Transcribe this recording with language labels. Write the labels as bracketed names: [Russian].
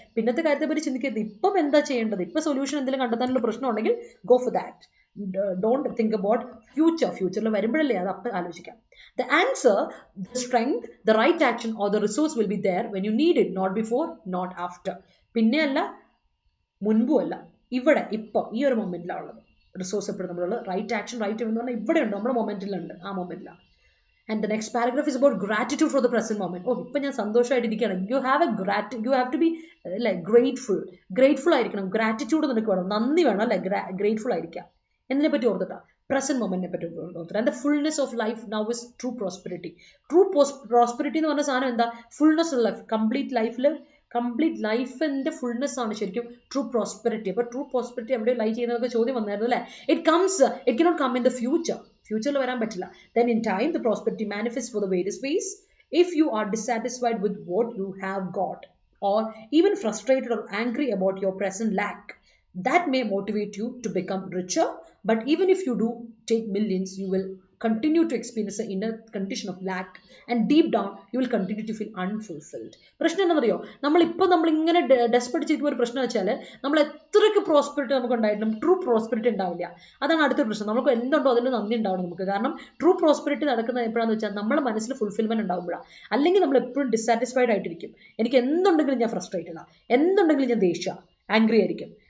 [Malayalam] പിന്നത്തെ കാര്യത്തെ പറ്റി ചിന്തിക്കരുത്. ഇപ്പം എന്താ ചെയ്യേണ്ടത്? ഇപ്പം സൊല്യൂഷൻ എന്തെങ്കിലും കണ്ടെത്താനുള്ള പ്രശ്നം ഉണ്ടെങ്കിൽ [English] Go for that. Don't think about [Malayalam] ഫ്യൂച്ചറിൽ വരുമ്പോഴല്ലേ അത് അപ്പം ആലോചിക്കാം. [English] The answer, the strength, the right action or the resource will be there when you need it, not before, not after. [Malayalam] പിന്നെയല്ല, മുൻപുമല്ല, ഇവിടെ ഇപ്പം ഈ ഒരു മൊമെന്റിലാണ് ഉള്ളത്. റിസോഴ്സ് എപ്പോഴും നമ്മളുള്ളത്. റൈറ്റ് ആക്ഷൻ, റൈറ്റ് എന്ന് പറഞ്ഞാൽ ഇവിടെ ഉണ്ട്, നമ്മുടെ മൊമെന്റിലുണ്ട്, ആ മൊമെന്റിലാണ്. [English] And the next paragraph is about gratitude for the present moment. [Malayalam] Oh, ഇപ്പം ഞാൻ സന്തോഷമായിട്ടിരിക്കുകയാണ്. [English] You have to be like grateful [Malayalam] ആയിരിക്കണം. ഗ്രാറ്റിറ്റ്യൂഡ് നിനക്ക് വേണം, നന്ദി വേണം, അല്ലെ. ഗ്രേറ്റ്ഫുൾ ആയിരിക്കാം. എന്തിനെ പറ്റി ഓർത്തിട്ടാ? പ്രസന്റ് മൊമെന്റിനെ പറ്റി ഓർത്തിട്ട്. [English] And the fullness of life now is true prosperity. [Malayalam] Prosperity എന്ന് പറഞ്ഞ സാധനം എന്താ? Fullness of life. കംപ്ലീറ്റ് ലൈഫിന്റെ ഫുൾനെസ് ആണ് ശരിക്കും ട്രൂ പ്രോസ്പെരിറ്റി. അപ്പൊ ട്രൂ പ്രോസ്പെരിറ്റി എവിടെ ലൈ ചെയ്യുന്നതൊക്കെ ചോദ്യം വന്നായിരുന്നു, അല്ലേ. [English] it cannot come in the [Malayalam] ഫ്യൂച്ചറിൽ വരാൻ പറ്റില്ല. [English] Then in time the prosperity manifests for the various ways. If you are dissatisfied with what you have got, or even frustrated or angry about your present lack, that may motivate you to become richer. But even if you do take millions, you will continue to experience an inner condition of lack, and deep down you will continue to feel unfulfilled. [Malayalam] പ്രശ്നം എന്താണെന്നറിയോ, നമ്മളിങ്ങനെ desperate ചെയ്തിട്ട് ഒരു പ്രശ്നം വെച്ചാൽ നമ്മൾ എത്രയ്ക്ക് prosperity നമുക്ക് ഉണ്ടായിട്ടും ട്രൂ പ്രോസ്പെരിറ്റി ഉണ്ടാവില്ല. അതാണ് അടുത്ത പ്രശ്നം. നമുക്ക് എന്തുണ്ടോ അതിന് നന്ദി ഉണ്ടാവണം നമുക്ക്. കാരണം ട്രൂ പ്രോസ്പെരിറ്റി നടക്കുന്നത് എപ്പോഴാണെന്ന് വെച്ചാൽ നമ്മുടെ മനസ്സിൽ ഫുൾഫിൽമെന്റ് ഉണ്ടാവുമ്പോഴാണ്. അല്ലെങ്കിൽ നമ്മൾ എപ്പോഴും ഡിസാറ്റിസ്ഫൈഡ് ആയിട്ടിരിക്കും. എനിക്ക് എന്തുണ്ടെങ്കിലും ഞാൻ ഫ്രസ്ട്രേറ്റഡ് ആണ്, എന്തുണ്ടെങ്കിലും ഞാൻ ദേഷ്യ ആംഗ്രി ആയിരിക്കും.